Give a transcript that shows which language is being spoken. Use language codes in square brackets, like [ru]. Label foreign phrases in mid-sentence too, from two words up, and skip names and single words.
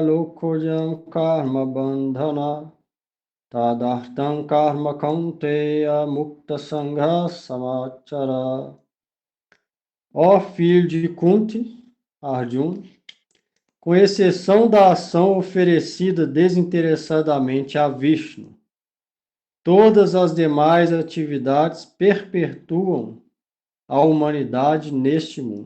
[sa] lokojam karma bandhana tadartam karma kaunteya mukta sangha samachara. [pt] Ó filho de Kunti, Arjuna, com exceção da ação oferecida desinteressadamente a Vishnu, todas as demais atividades perpetuam a humanidade neste mundo.